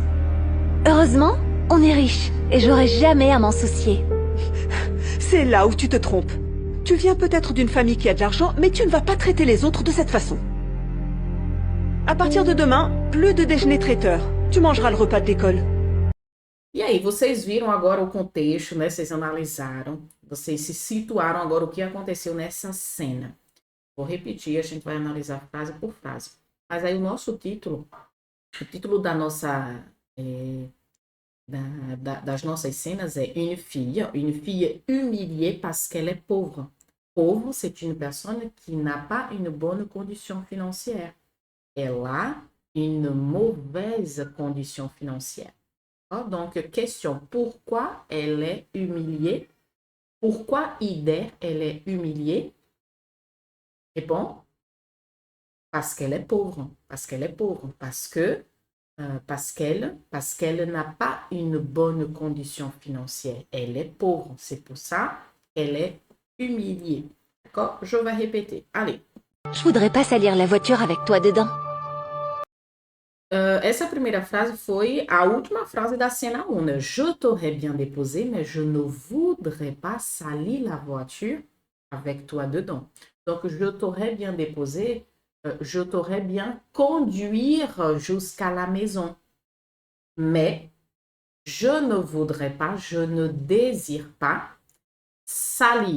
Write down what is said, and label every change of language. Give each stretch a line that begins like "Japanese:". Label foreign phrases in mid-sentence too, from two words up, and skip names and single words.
French: Heureusement, on est riche, et j'aurai jamais à m'en soucier. C'est là où tu te trompes. Tu viens peut-être d'une famille qui a de l'argent, mais tu ne vas pas traiter les autres de cette façon. À partir de demain, plus de déjeuner traiteur. Tu mangeras le repas de l'école.
Portuguese: E aí, vocês viram agora o contexto, né? Vocês analisaram, vocês se situaram agora o que aconteceu nessa cena. Vou repetir, a gente vai analisar frase por frase. Mas aí o título da nossa, das nossas cenas é
French: une fille humiliée parce qu'elle est pauvre. Pauvre, c'est une personne qui n'a pas une bonne condition financière. Elle a une mauvaise condition financière. Donc, question, pourquoi elle est humiliée? Pourquoi Ider, elle est humiliée? Réponds, parce qu'elle est pauvre, parce qu'elle est pauvre, parce qu'elle n'a pas une bonne condition financière. Elle est pauvre, c'est pour ça qu'elle est humiliée. D'accord? Je vais répéter. Allez. Je voudrais pas salir la voiture avec toi dedans.
Portuguese: Essa primeira frase foi a última frase da cena 1, né?
French: Je t'aurais bien déposé, mais je ne voudrais pas salir la voiture avec toi dedans. Donc, je t'aurais bien déposé, je t'aurais bien conduire jusqu'à la maison. Mais je ne voudrais pas, je ne désire pas salir.